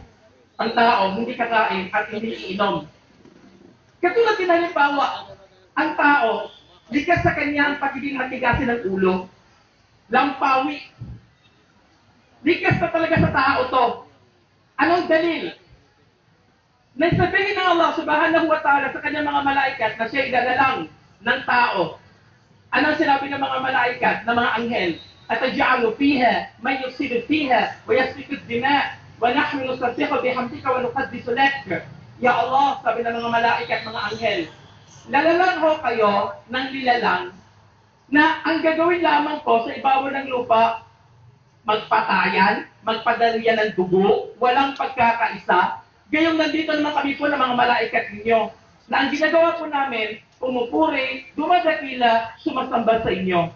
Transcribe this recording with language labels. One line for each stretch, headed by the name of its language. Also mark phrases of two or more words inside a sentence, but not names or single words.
Filipino: Ang tao, hindi kakain at hindi iinom. Katulad din halimbawa, ang tao, likas sa kanya ang pagiging matigasin ng ulo, lampawi. Likas na talaga sa tao to. Anong dalil? Nagsabihin ng Allah
Arabic: سبحانه وتعالى
Filipino: sa kanyang mga malaikat na siya idadalang ng tao. Anong sinabi ng mga malaikat, ng mga anghel?
Arabic: أتجعل فيها من يفسد فيها ويسفك الدماء ونحن نسبح بحمدك ونقدس لك. يا الله,
Filipino: sabi ng mga malaikat, mga anghel, lalalang ho kayo ng lilalang na ang gagawin lamang ko sa ibabaw ng lupa, magpatayan, magpadalya ng dugo, walang pagkakaisa. Gayong nandito naman kami po ng mga malaikat ninyo, na ang ginagawa po namin, pumupuri, dumadakila, sumasamba sa inyo.